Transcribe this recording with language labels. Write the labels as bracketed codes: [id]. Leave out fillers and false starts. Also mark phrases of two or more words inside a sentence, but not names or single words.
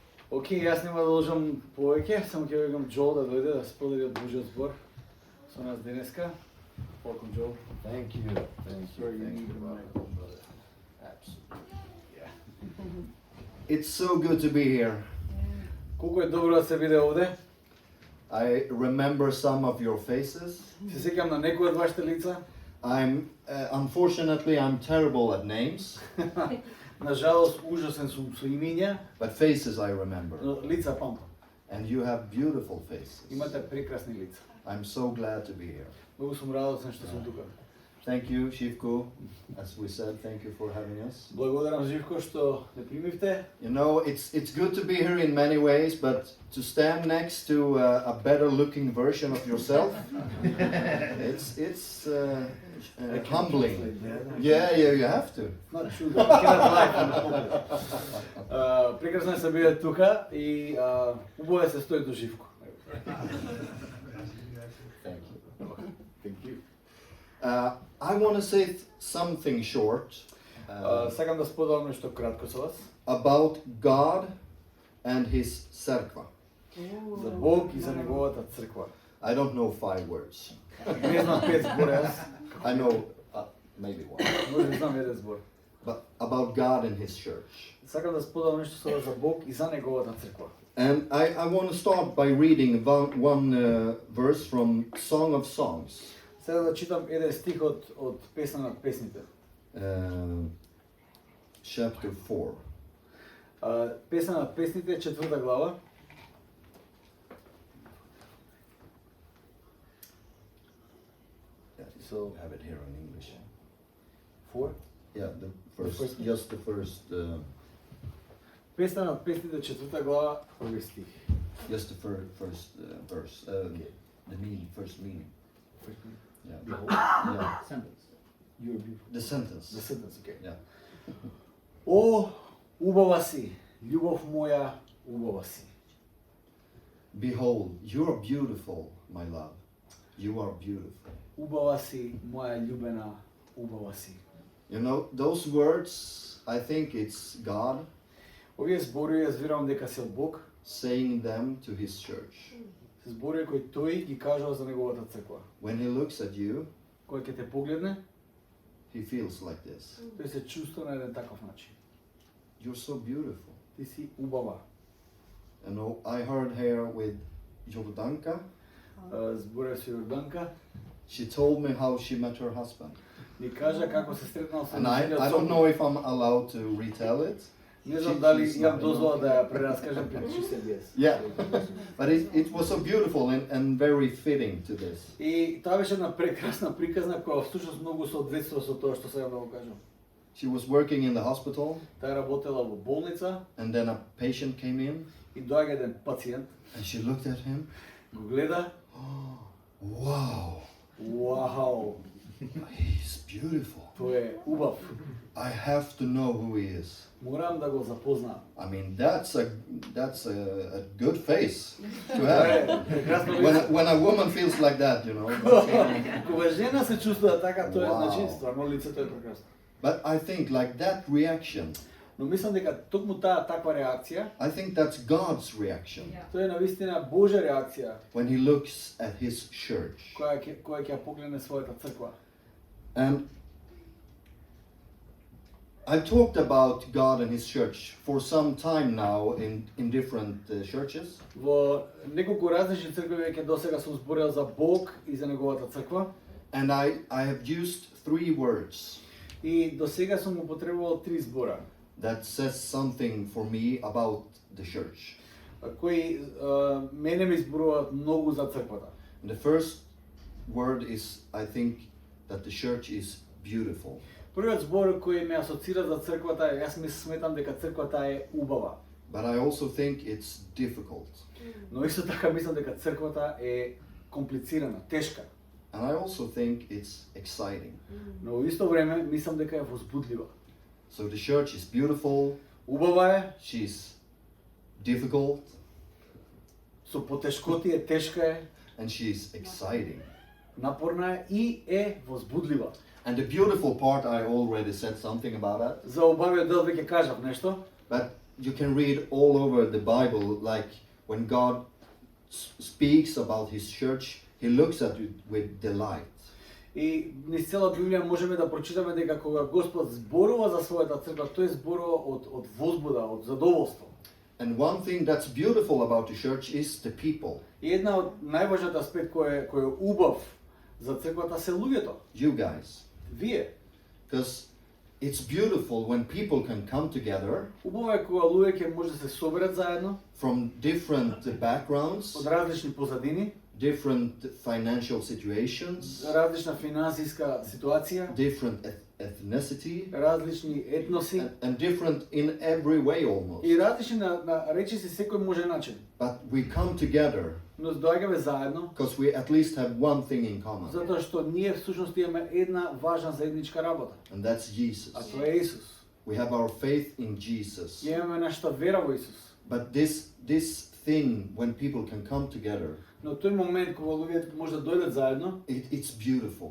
[mk] Океј, јас нема да должам повеќе, само ќе викам Джол да дојде да сподели од Божиот збор со нас денеска. [en] Welcome, Joel. Thank you. Thank Sorry, you Thank need you, the mic. brother. Absolutely. Yeah. It's so good to be here. [mk] Колку е добро да се биде овде. [en] I remember some of your faces. [mk] Се сеќам на некои од вашите лица. [en] Unfortunately, I'm terrible at names, [mk] На жалост, ужасен сум со имиња, [en] but faces I remember. [mk] но лица памтам. [en] And you have beautiful faces. [mk] Имате прекрасни лица. [en] I'm so glad to be here. [mk] Многу сум радосен што сум тука. [en] Thank you, Shivko. As we said, thank you for having us. [mk] Благодарам Живко што ме примивте. [en] You know, it's good to be here in many ways, but to stand next to a better looking version of yourself, it's humbling. Yeah, you have to. Not true, but I cannot lie from the pulpit. [mk] Прекрасно е се биде тука и убаво е се стои до Живко. [en] Thank you. Thank you. I want to say something short [mk] Сакам да споделам нешто кратко со вас [en] about God and His црква. [mk] за Бог и за неговата црква. [en] I don't know 5 words. [mk] Не знам 5 збора јас, [en] I know maybe one. [mk] може да знам еден збор. [en] But about God and His church. [mk] Сакам да споделам нешто со вас за Бог и за неговата црква. [en] And I want to start by reading one verse from Song of Songs. [mk] Сега да читам еден стих од Песна на песните. [en] Chapter 4. [mk] Песна на песните, 4 глава. [en] So have it here in English. 4. Yeah, first- just the first, [mk] Песна на песните, 4 глава, први стих. [en] just the first verse. The first meaning. Yeah. Yeah. Sentence. You're beautiful. The sentence. The sentence, okay. Yeah. [mk] О, убава си, љубов моја, убава си. [en] Behold, you are beautiful, my love. You are beautiful. [mk] Убава си, моја љубена, убава си. [en] You know, those words, I think it's God [mk] Овие зборови јас верувам дека се од Бог, [en] saying them to His church. [mk] се зборови кои тој ги кажува за неговата црква. [en] When He looks at you, [mk] Кој ќе те погледне, [en] He feels like this. [mk] тој се чувства на еден таков начин. [en] You're so beautiful. [mk] Ти си убава. [en] You know, I heard here with Jordanka. [mk] Зборев со Јорданка, [en] She told me how she met her husband. [mk] ни кажа како се сретнал со [en] And I don't know if I'm allowed to retell it. [mk] Не знам дали имам дозвола да ја прераскажам пред CBS. [en] Yeah, but it was so beautiful and very fitting to this. [mk] И таа беше една прекрасна приказна која всушност многу соодветствува со тоа што сега да го кажам. [en] She was working in the hospital, [mk] Таа работела во болница [en] and then a patient came in, [mk] и доаѓа еден пациент, [en] and she looked at him. [mk] го гледа, [en] Wow, [mk] вау, [en] he's beautiful. [mk] тој е убав. [en] I have to know who he is. [mk] Морам да го запознам. [en] I mean, that's a good face to [mk] Тоа е [en] have. [mk] прекрасно лице. [en] When a woman feels like that, you know. [mk] Кога жена се чувствува така, тоа е Вау. значи стварно лицето е прекрасно. [en] But I think like that reaction, [mk] Но мислам дека токму таа таква реакција, [en] I think that's God's reaction [mk] тоа е навистина Божја реакција [en] when he looks at his church. [mk] која ќе ја погледне својата црква. [en] And I've talked about God and his church for some time now in different churches. [mk] Во неколку различни цркви веќе досега сум зборел за Бог и за неговата црква. [en] And I have used 3 words [mk] И досега сум употребувал 3 збора, [en] that says something for me about the church. [mk] кои мене ми зборуваат многу за црквата. [en] And the first word is, I think, that the church is beautiful. [mk] Првиот збор кој ме асоцира за црквата, јас ми сметам дека црквата е убава. [en] But I also think it's difficult. [mk] Но исто така мислам дека црквата е комплицирана, тешка. [en] And I also think it's exciting. [mk] Но во исто време мислам дека е возбудлива. [en] So the church is beautiful, [mk] Убава е, [en] she's difficult, [mk] со потешкоти е, тешка е, [en] and she's exciting. [mk] напорна е и е возбудлива. [en] And the beautiful part, I already said something about that. [mk] За убавиот дел веќе кажав нешто, [en] But you can read all over the Bible, like when God speaks about His church, He looks at it with delight. [mk] И низ цела Библија можеме да прочитаме дека кога Господ зборува за својата црква, тој зборува од возбуда, од задоволство. [en] And one thing that's beautiful about the church is the people. [mk] И една од најважниот аспект кој е убав за црквата се луѓето. [en] You guys. [mk] Вие. [en] Because it's beautiful when people can come together [mk] Убаво е кога луѓе ќе може да се соберат заедно [en] from different backgrounds, [mk] од различни позадини, [en] different financial situations, [mk] различна финансиска ситуација, [en] different ethnicity, [mk] различни етноси [en] and different in every way almost. [mk] и различни на речиси секој може начин. [en] But we come together [mk] Но доаѓаме заедно [en] because we at least have one thing in common, [mk] затоа што ние всушност имаме една важна заедничка работа, [en] and that's Jesus. [mk] а тоа е Исус. [en] We have our faith in Jesus. [mk] Ние имаме нашата вера во Исус. [en] But this thing, when people can come together, [mk] Но тој момент кога луѓето може да дојдат заедно [en] it's beautiful.